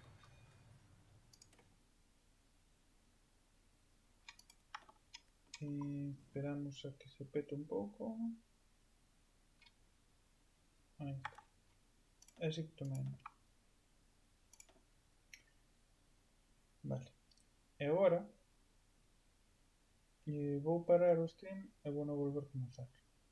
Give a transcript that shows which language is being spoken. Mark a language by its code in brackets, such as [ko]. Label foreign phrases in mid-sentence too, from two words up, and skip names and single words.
[gl] Esperamos a que se pete un pouco. Aí está. [en] Exit to main. [gl] Vale. E agora vou parar o stream e vou non volver comenzar.